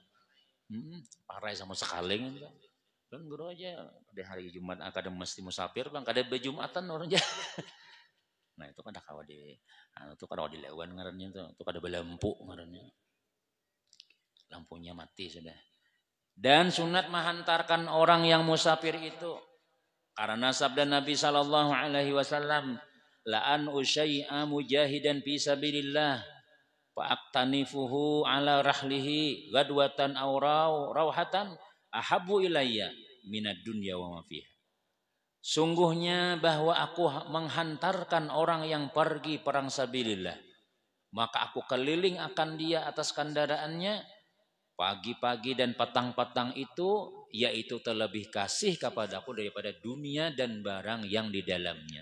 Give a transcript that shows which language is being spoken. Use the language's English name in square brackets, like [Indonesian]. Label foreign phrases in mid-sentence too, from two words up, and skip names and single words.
[Banjar] Parai sama sekaling itu. Dan guru aja pada hari Jumat kada mesti musafir bang, kada bejumatan orang aja. Nah itu kada kawa di, itu kada kawa dilewan ngarannya itu kada belampu ngarannya. Lampunya mati sudah. Dan sunat menghantarkan orang yang musafir itu karena sabda Nabi [Arabic] صلى الله عليه وسلم، لأن أشيع مجاهدا في سبيل الله فأكتنفه على رحله غدوة أو روحة أحب إلي من الدنيا وما فيها. [Malay] Sungguhnya bahwa aku menghantarkan orang yang pergi perang sabilillah, maka aku keliling akan dia atas kendaraannya pagi-pagi dan petang-petang itu, yaitu terlebih kasih kepadaku daripada dunia dan barang yang di dalamnya.